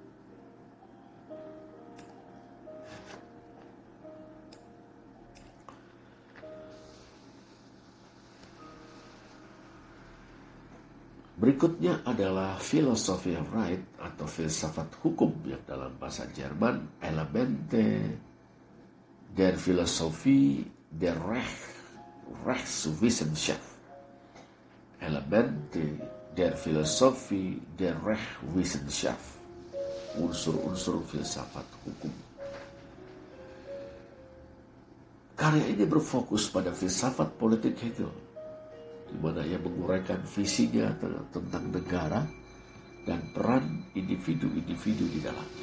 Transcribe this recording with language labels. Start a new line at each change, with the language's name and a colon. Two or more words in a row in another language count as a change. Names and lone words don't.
Indonesian: Berikutnya adalah Philosophy of Right atau filsafat hukum yang dalam bahasa Jerman Elemente der Philosophie der Rechtswissenschaft. Elemente der Philosophie der Rechtswissenschaft. Unsur-unsur filsafat hukum. Karya ini berfokus pada filsafat politik Hegel, di mana ia menguraikan visinya tentang negara dan peran individu-individu di dalamnya.